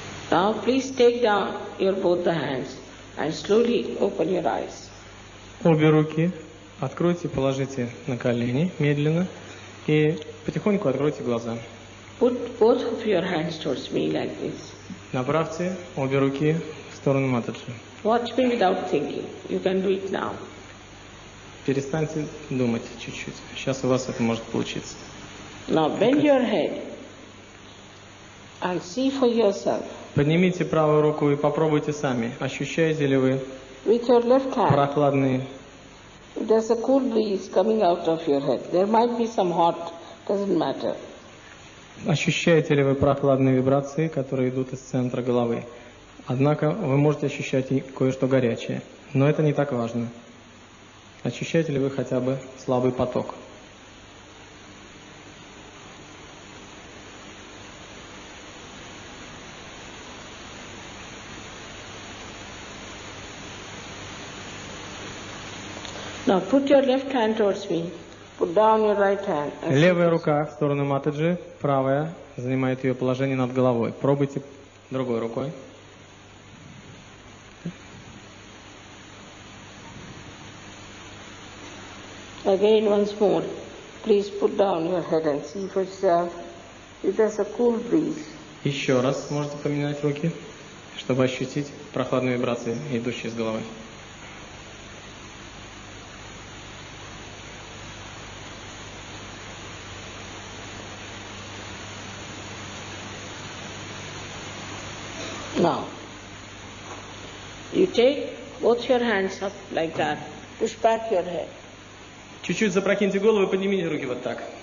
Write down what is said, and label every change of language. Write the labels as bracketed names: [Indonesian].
[English] Now please take down your both the hands and slowly open your eyes. [Russian] Обе руки откройте, положите на колени медленно и потихоньку откройте глаза. [English] Put both of your hands towards me like this. [Russian] Направьте обе руки в сторону Матаджи. [English] Watch me without thinking. You can do it now. [Russian] Перестаньте думать чуть-чуть. Сейчас у вас это может получиться. [English] Now bend your head and see for yourself. [Russian] Поднимите правую руку и попробуйте сами. Ощущаете ли вы [English] With your left hand, [Russian] прохладные? [English] there's a cool breeze coming out of your head. There might be some hot, doesn't matter. [Russian] Ощущаете ли вы прохладные вибрации, которые идут из центра головы? Однако вы можете ощущать и кое-что горячее. Но это не так важно. Ощущаете ли вы хотя бы слабый поток? [English] Now put your left hand towards me. Put down your right hand. [Russian] Левая рука в сторону Матаджи, правая занимает ее положение над головой. Пробуйте другой рукой. [English] Again, once more, please put down your head and see for yourself if there's a cool breeze. [Russian] Еще раз можете поменять руки, чтобы ощутить прохладные вибрации, идущие из головы. [English] Now, you take both your hands up like that, push back your head. [Russian] Чуть-чуть запрокиньте голову и поднимите руки вот так.